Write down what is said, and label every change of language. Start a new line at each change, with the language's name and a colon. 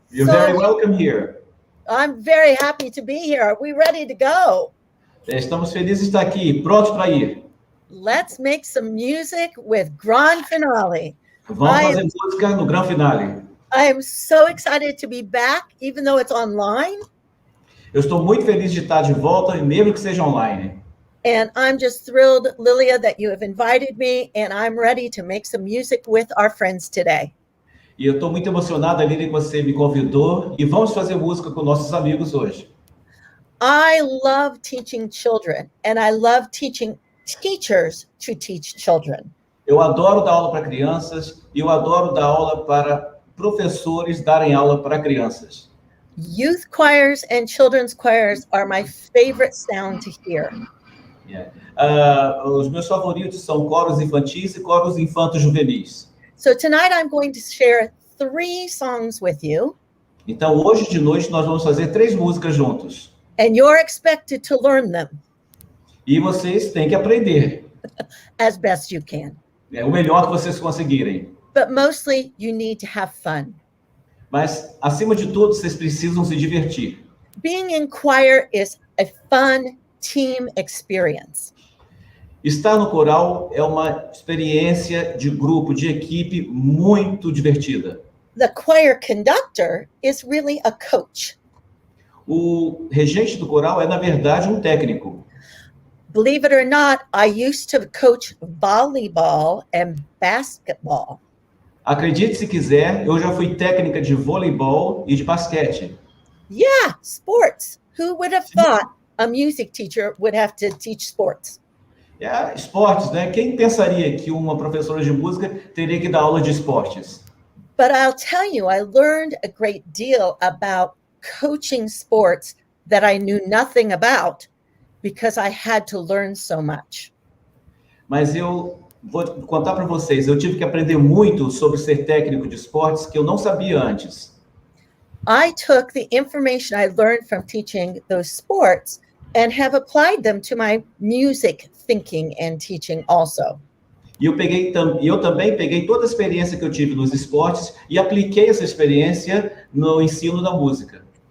English: You're very welcome here. I'm very happy to be here. Are we ready to go?
Portuguese: Estamos felizes de estar aqui, prontos para ir.
English: Let's make some music with Gran Finale.
Portuguese: Vamos fazer música no Gran Finale.
English: I am so excited to be back, even though it's online.
Portuguese: Eu estou muito feliz de estar de volta, mesmo que seja online.
English: And I'm just thrilled, Lilia, that you have invited me, and I'm ready to make some music with our friends today.
Portuguese: E eu estou muito emocionada, Lili, que você me convidou, e vamos fazer música com nossos amigos hoje.
English: I love teaching children, and I love teaching teachers to teach children.
Portuguese: Eu adoro dar aula para crianças, e eu adoro dar aula para professores darem aula para crianças.
English: Youth choirs and children's choirs are my favorite sound to hear.
Portuguese: Yeah. Os meus favoritos são coros infantis e coros infantos juvenis.
English: So tonight I'm going to share 3 songs with you.
Portuguese: Então, hoje de noite, nós vamos fazer 3 músicas juntos.
English: And you're expected to learn them.
Portuguese: E vocês têm que aprender.
English: As best you can.
Portuguese: É o melhor que vocês conseguirem.
English: But mostly you need to have fun.
Portuguese: Mas, acima de tudo, vocês precisam se divertir.
English: Being in choir is a fun team experience.
Portuguese: Estar no coral é uma experiência de grupo, de equipe muito divertida.
English: The choir conductor is really a coach.
Portuguese: O regente do coral é, na verdade, um técnico.
English: Believe it or not, I used to coach volleyball and basketball.
Portuguese: Acredite se quiser, eu já fui técnica de voleibol e de basquete.
English: Yeah, sports. Who would have thought a music teacher would have to teach sports?
Portuguese: Esportes, né? Quem pensaria que uma professora de música teria que dar aula de esportes?
English: But I'll tell you, I learned a great deal about coaching sports that I knew nothing about because I had to learn so much.
Portuguese: Mas eu vou contar para vocês, eu tive que aprender muito sobre ser técnico de esportes que eu não sabia antes.
English: I took the information I learned from teaching those sports and have applied them to my music thinking and teaching also.
Portuguese: E eu também peguei toda a experiência que eu tive nos esportes e apliquei essa experiência no ensino da música.